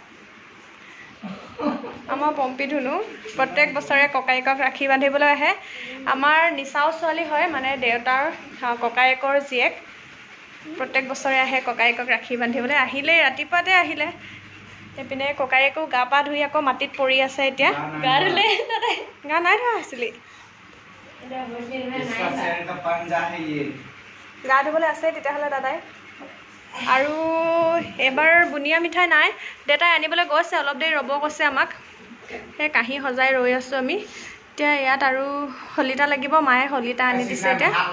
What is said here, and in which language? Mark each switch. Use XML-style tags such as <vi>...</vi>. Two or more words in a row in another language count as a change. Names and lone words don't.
<as>আমাৰ পম্পী ধুনু প্ৰত্যেক বছৰে ককায়েকক ৰাখী বান্ধিবলৈ আহে আমাৰ নিচাও ছোৱালী হয় মানে দেউতাৰ ককায়েকৰ জীয়েক প্ৰত্যেক বছৰে আহে ককায়েকক ৰাখী বান্ধিবলৈ আহিলে ৰাতিপুৱাতে আহিলে এইপিনে ককায়েকো গা পা ধুই আকৌ মাটিত পৰি আছে এতিয়া গা ধুলে গা নাই ধোৱা আছিলি</as> <hi>इसका शेर का पंजा है ये</hi> <as>গা ধুবলৈ আছে তেতিয়াহ'লে দাদাই আৰু এবাৰ বুনিয়া মিঠাই নাই দেউতাই আনিবলৈ গৈছে অলপ দেৰি ৰ'ব কৈছে আমাক সেই কাঁহী সজাই ৰৈ আছোঁ আমি এতিয়া ইয়াত আৰু হলিতা লাগিব মায়ে হলিতা আনি দিছে এতিয়া</as>